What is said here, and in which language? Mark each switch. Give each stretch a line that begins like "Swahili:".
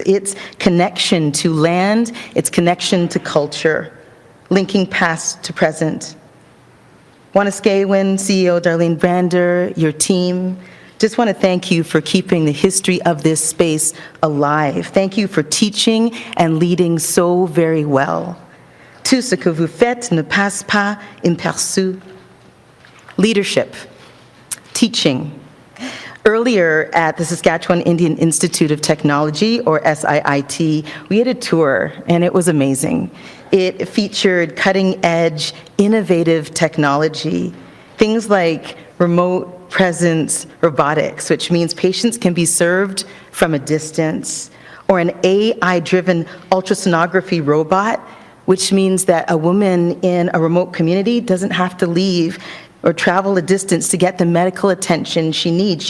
English: Its connection to land, its connection to culture, linking past to present. Wanuskewin CEO Darlene Brander, your team, just want to thank you for keeping the history of this space alive. Thank you for teaching and leading so very well.
French: Tout ce que vous faites ne passe pas inaperçu.
English: Leadership, teaching. Earlier at the Saskatchewan Indian Institute of Technology, or SIIT, we had a tour, and it was amazing. It featured cutting-edge, innovative technology, things like remote presence robotics, which means patients can be served from a distance, or an AI-driven ultrasonography robot, which means that a woman in a remote community doesn't have to leave or travel a distance to get the medical attention she needs.